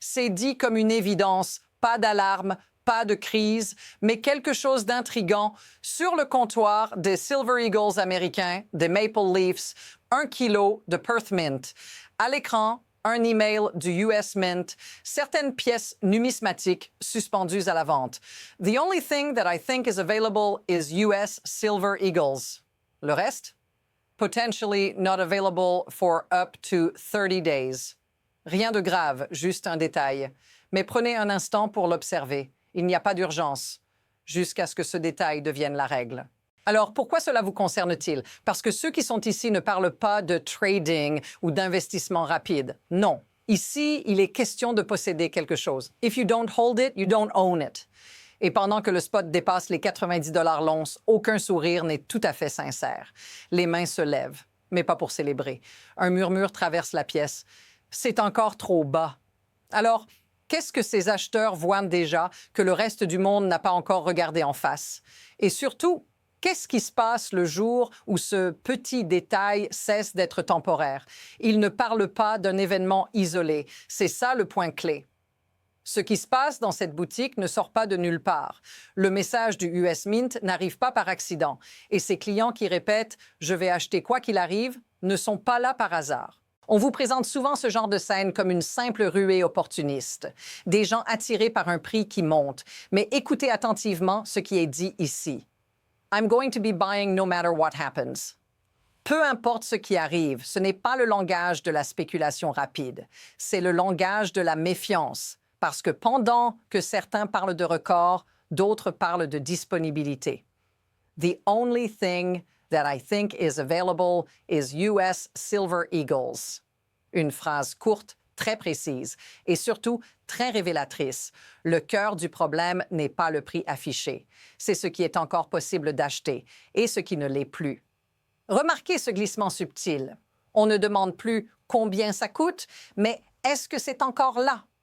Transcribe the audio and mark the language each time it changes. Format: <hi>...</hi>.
<fr>C'est dit comme une évidence, pas d'alarme, pas de crise, mais quelque chose d'intriguant. Sur le comptoir des Silver Eagles américains, des Maple Leafs, 1 kilo de Perth Mint. À l'écran, un email du US Mint, certaines pièces numismatiques suspendues à la vente.</fr> <en>The only thing that I think is available is US Silver Eagles.</en> <fr>Le reste?</fr> <en>Potentially not available for up to 30 days.</en> <fr>Rien de grave, juste un détail. Mais prenez un instant pour l'observer. Il n'y a pas d'urgence, jusqu'à ce que ce détail devienne la règle. Alors, pourquoi cela vous concerne-t-il? Parce que ceux qui sont ici ne parlent pas de trading ou d'investissement rapide. Non. Ici, il est question de posséder quelque chose.</fr> <en>If you don't hold it, you don't own it.</en> <fr>Et pendant que le spot dépasse les 90 $ l'once, aucun sourire n'est tout à fait sincère. Les mains se lèvent, mais pas pour célébrer. Un murmure traverse la pièce. C'est encore trop bas. Alors, qu'est-ce que ces acheteurs voient déjà que le reste du monde n'a pas encore regardé en face? Et surtout, qu'est-ce qui se passe le jour où ce petit détail cesse d'être temporaire? Ils ne parlent pas d'un événement isolé. C'est ça le point clé. Ce qui se passe dans cette boutique ne sort pas de nulle part. Le message du US Mint n'arrive pas par accident. Et ces clients qui répètent « je vais acheter quoi qu'il arrive » ne sont pas là par hasard. On vous présente souvent ce genre de scène comme une simple ruée opportuniste. Des gens attirés par un prix qui monte. Mais écoutez attentivement ce qui est dit ici.</fr> <en>I'm going to be buying no matter what happens.</en> <fr>Peu importe ce qui arrive, ce n'est pas le langage de la spéculation rapide. C'est le langage de la méfiance. Parce que pendant que certains parlent de record, d'autres parlent de disponibilité.</fr> <en>The only thing that I think is available is US Silver Eagles.</en> <fr>Une phrase courte, très précise et surtout très révélatrice. Le cœur du problème n'est pas le prix affiché. C'est ce qui est encore possible d'acheter et ce qui ne l'est plus. Remarquez ce glissement subtil. On ne demande plus combien ça coûte, mais est-ce que c'est encore là?</fr>